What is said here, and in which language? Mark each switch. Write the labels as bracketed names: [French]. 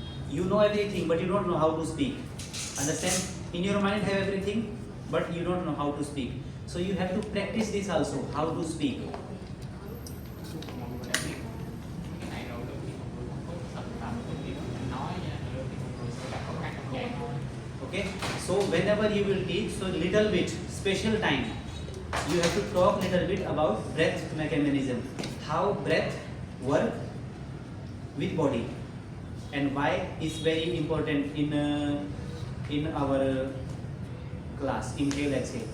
[English] You know everything, but you don't know how to speak. Understand? In your mind have everything, but you don't know how to speak. So you have to practice this also. How to speak. [Vietnamese] mọi người đã biết cái này rồi, đôi khi mọi người không có tập tập đôi khi mình nói nha, đôi khi mọi người sẽ gặp khó khăn trong dạy thôi. [English] Okay. So whenever you will teach, so little bit special time. You have to talk little bit about breath mechanism. How breath work with body, and why it's very important in our class. Inhale, exhale.